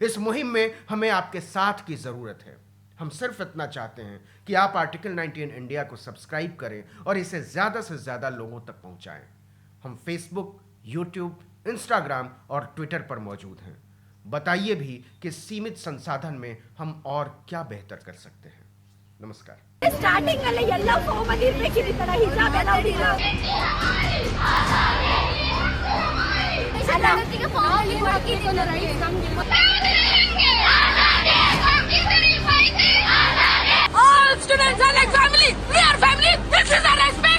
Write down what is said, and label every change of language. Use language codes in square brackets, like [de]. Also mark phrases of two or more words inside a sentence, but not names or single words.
[hi] इस मुहिम में हमें आपके साथ की जरूरत है। हम सिर्फ इतना चाहते हैं कि आप आर्टिकल 19 इंडिया को सब्सक्राइब करें और इसे ज्यादा से ज्यादा लोगों तक पहुंचाएं। हम फेसबुक, यूट्यूब, इंस्टाग्राम और ट्विटर पर मौजूद हैं। बताइए भी कि सीमित संसाधन में हम और क्या बेहतर कर सकते हैं। नमस्कार। [kn] ಸ್ಟಾರ್ಟಿಂಗ್ ಅಲ್ಲೇ ಎಲ್ಲ ಫಾರ್ಮಲ್ಲಿ ಇರಬೇಕಿದೆ ತರ ಹಿಜಾಬ್ ಎಲ್ಲ ಉಡಿಲ್ಲ ಅದಕ್ಕೆ ಫಾರ್ಮ್ ಹಾಕಿದ್ದೀವಿ ರೈಟ್ ನಮಗೆ [en] All students are like family. We are family. This is our